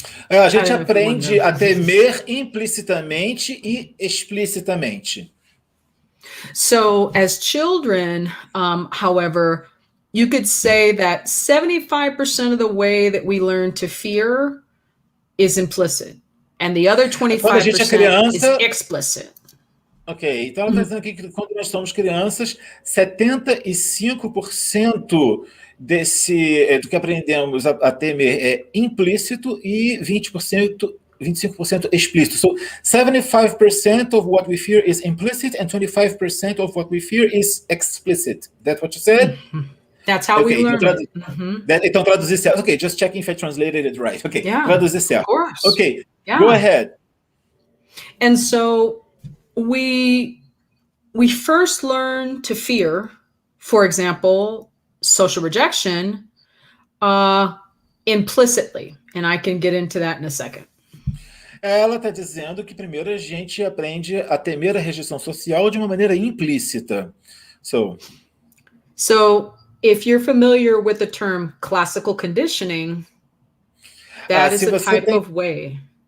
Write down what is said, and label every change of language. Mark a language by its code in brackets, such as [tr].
[pt] A gente aprende a temer implicitamente e explicitamente. [en] So as children, however, you could say that 75% of the way that we learn to fear is implicit, and the other 25% is explicit. [pt] Ok, então ela está dizendo aqui que quando nós somos crianças, 75% do que aprendemos a temer é implícito e 25% explícito. [en] So 75% of what we fear is implicit and 25% of what we fear is explicit. That's what you said? That's how we learn. [pt] Então traduzir certo. [en] Ok, just checking if I translated it right. [pt] Ok, traduzir certo. [en] Of course. Ok, go ahead. And so we first learn to fear, for example, social rejection, implicitly. And I can get into that in a second. [pt] Ela está dizendo que primeiro a gente aprende a temer a rejeição social de uma maneira implícita. So [en] if you're familiar with the term classical conditioning, that is a type of way.